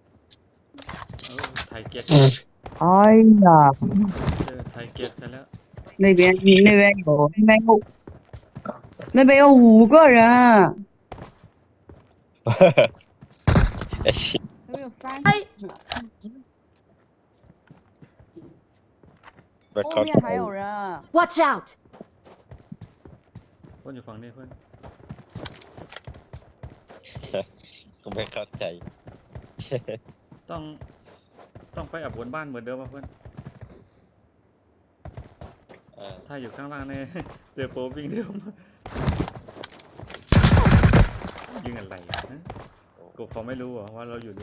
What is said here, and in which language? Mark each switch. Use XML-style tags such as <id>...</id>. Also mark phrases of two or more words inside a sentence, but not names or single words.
<th>ไทยเก็ต Ai da. เจอไทยเก็ตกันแล้ว</th> <zh>那边有5个人，</zh> <th>ไอ้เหี้ย</th> <zh>那边有3 哎，</zh> <th>แบบเขา</th> <zh>后面还有人，</zh> <en>Watch out!</en> <th>เพื่อนอยู่ฝั่งนี้เพื่อน กูไม่เข้าใจ ต้องต้องไปอับบนบ้านเหมือนเดิมป่ะเพื่อน ถ้าอยู่ข้างล่างเนี่ย เจอโปรวิ่งเร็วมากยิงอะไรนะกูเขาไม่รู้เหรอว่าเราอยู่นี่</th>